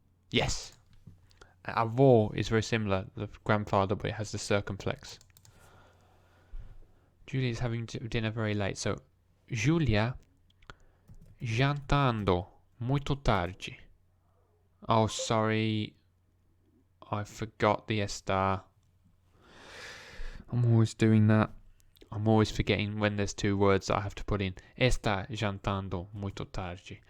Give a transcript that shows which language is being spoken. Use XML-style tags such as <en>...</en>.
<en>Yes. Avó is very similar to the grandfather, but it has the circumflex. Julia is having dinner very late.</en> <pt>So, Julia jantando muito tarde.</pt> <en>Oh, sorry. I forgot the estar. I'm always doing that. I'm always forgetting when there's two words that I have to put in.</en> <pt>Está jantando muito tarde.</pt>